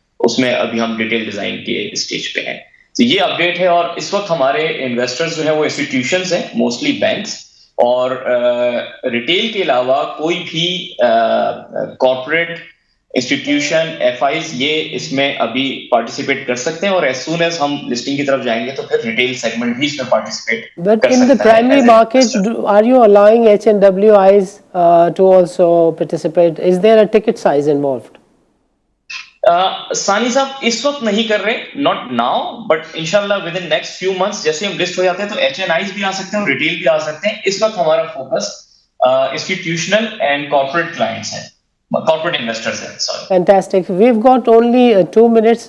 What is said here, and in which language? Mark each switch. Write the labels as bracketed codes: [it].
[ur] اس میں ابھی ہم ڈیٹیل ڈیزائن کے اسٹیج پہ ہیں. تو یہ اپڈیٹ ہے, اور اس وقت ہمارے انویسٹرز جو ہیں وہ انسٹیٹیوشنز ہیں, موسٹلی بینکس, اور ریٹیل کے علاوہ کوئی بھی کارپوریٹ انسٹیٹیوشن ایف آئیز یہ اس میں ابھی پارٹیسپیٹ کر سکتے ہیں, اور ایز سون ایز ہم لسٹنگ کی طرف جائیں گے تو پھر ریٹیل سیگمنٹ بھی اس میں پارٹیسپیٹ کر سکتا ہے. [en] But in the primary market, are you allowing HNWIs to also participate? Is there a ticket size involved? [ur] ثانی صاحب اس وقت نہیں کر رہے, [en] not now, [ur] بٹ انشاءاللہ [en] with in next few months [ur] جیسے ہم لسٹ ہو جاتے ہیں تو ایچ این آئیز بھی آ سکتے ہیں اور ریٹیل بھی آ سکتے ہیں. اس وقت ہمارا focus institutional and corporate clients ہیں, corporate investors ہیں. [en] Sorry. Fantastic. We've got only 2 minutes.